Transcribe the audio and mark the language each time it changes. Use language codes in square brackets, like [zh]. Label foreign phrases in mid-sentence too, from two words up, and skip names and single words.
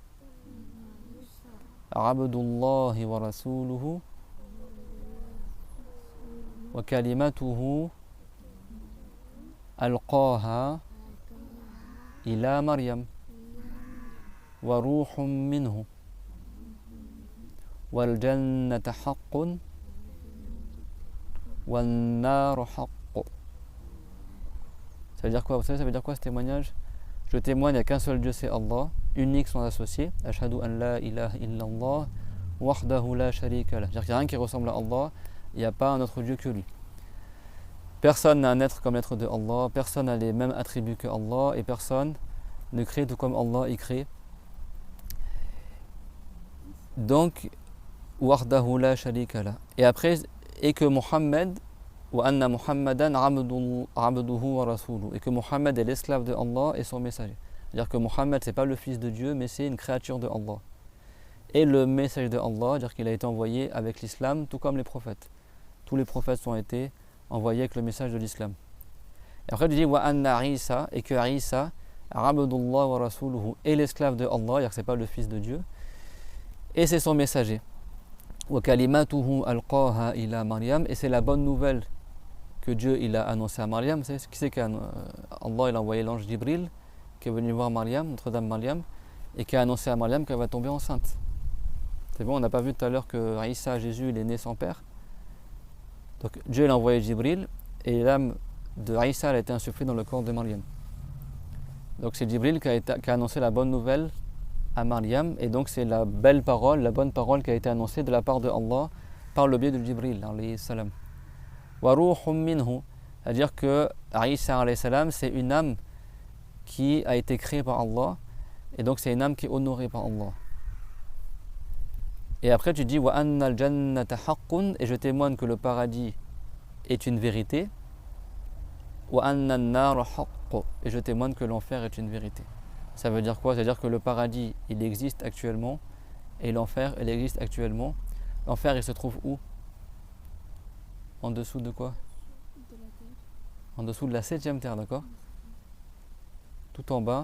[ar] عبد الله ورسوله وكلمته ألقاها إلى مريم وروح منه والجنة حق والنار حق. [fr] Ça veut dire quoi? Vous savez, ça veut dire quoi ce témoignage? Je témoigne à qu'un seul Dieu, c'est Allah, unique sans associé. [ar] أشهد أن لا إله إلا الله وحده لا شريك له. [fr] C'est-à-dire qu'il n'y a rien qui ressemble à Allah, il n'y a pas un autre Dieu que lui. Personne n'a un être comme l'être de Allah, personne n'a les mêmes attributs que Allah, et personne ne crée tout comme Allah y crée. [ar] Donc, وحده لا شريك له. [fr] Et après, et que Muhammad, [ar] وأن محمدا عبده ورسوله, [fr] et que Muhammad est l'esclave de Allah et son messager. C'est-à-dire que Muhammad c'est pas le fils de Dieu mais c'est une créature de Allah. Et le message de Allah, c'est-à-dire qu'il a été envoyé avec l'islam tout comme les prophètes. Tous les prophètes ont été envoyés avec le message de l'islam. Et après il dit [ar] وأن عيسى, [fr] et que Isa [ar] عبد الله ورسوله [fr] est l'esclave de Allah, c'est-à-dire que c'est pas le fils de Dieu et c'est son messager. [ar] وكلمته ألقاها إلى مريم, [fr] et c'est la bonne nouvelle que Dieu il a annoncé à Maryam. C'est qui c'est qu'Allah il a envoyé l'ange Jibril qui est venu voir Maryam, Notre-Dame Maryam, et qui a annoncé à Maryam qu'elle va tomber enceinte. C'est bon, on n'a pas vu tout à l'heure que Isa, Jésus, il est né sans père. Donc Dieu il a envoyé Jibril et l'âme de Isa a été insufflée dans le corps de Maryam. Donc c'est Jibril qui a annoncé la bonne nouvelle à Maryam, et donc c'est la belle parole, la bonne parole qui a été annoncée de la part de Allah par le biais de Jibril [ar] عليه السلام. وروح منه. [fr] C'est-à-dire que Isa [ar] عليه السلام, [fr] c'est une âme qui a été créée par Allah. Et donc c'est une âme qui est honorée par Allah. Et après tu dis [ar] وأن الجنة حق, [fr] et je témoigne que le paradis est une vérité. [ar] وأن النار حق, [fr] et je témoigne que l'enfer est une vérité. Ça veut dire quoi? Ça veut dire que le paradis, il existe actuellement, et l'enfer, il existe actuellement. L'enfer, il se trouve où? En dessous de quoi? En dessous de la 7e terre, d'accord? Tout en bas.